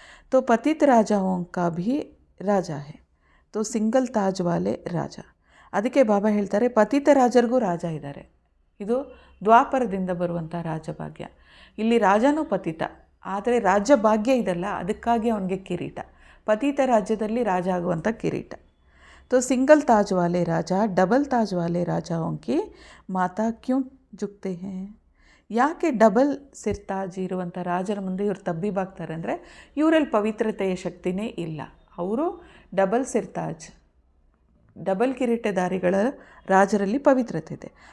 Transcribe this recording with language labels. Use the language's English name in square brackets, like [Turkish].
[Hindi] ತೋ ಪತಿತ ರಾಜಾओं का भी ರಾಜ ಹೇ, ತೋ ಸಿಂಗಲ್ ತಾಜ್ ವಾಲೆ ರಾಜ. [Kannada] ಅದಕ್ಕೆ ಬಾಬಾ ಹೇಳ್ತಾರೆ ಪತಿತ ರಾಜರಿಗೂ ರಾಜ ಇದ್ದಾರೆ. ಇದು ದ್ವಾಪರದಿಂದ ಬರುವಂಥ ರಾಜಭಾಗ್ಯ. ಇಲ್ಲಿ ರಾಜನೂ ಪತಿತ, ಆದರೆ ರಾಜ್ಯ ಭಾಗ್ಯ ಇದಲ್ಲ, ಅದಕ್ಕಾಗಿ ಅವನಿಗೆ ಕಿರೀಟ. ಪತಿತ ರಾಜ್ಯದಲ್ಲಿ ರಾಜ ಆಗುವಂಥ ಕಿರೀಟ. [Hindi] तो सिंगल ताज वाले राजा डबल ताज वाले राजाओं की माता क्यों झुकते हैं? [Kannada] ಯಾಕೆ ಡಬಲ್ ಸಿರ್ತಾಜ್ ಇರುವಂಥ ರಾಜರ ಮುಂದೆ ಇವರು ತಬ್ಬಿಬಾಗ್ತಾರೆ ಅಂದರೆ ಇವರಲ್ಲಿ ಪವಿತ್ರತೆಯ ಶಕ್ತಿನೇ ಇಲ್ಲ. ಅವರು ಡಬಲ್ ಸಿರ್ತಾಜ್, ಡಬಲ್ ಕಿರೀಟಧಾರಿಗಳ ರಾಜರಲ್ಲಿ ಪವಿತ್ರತೆ ಇದೆ.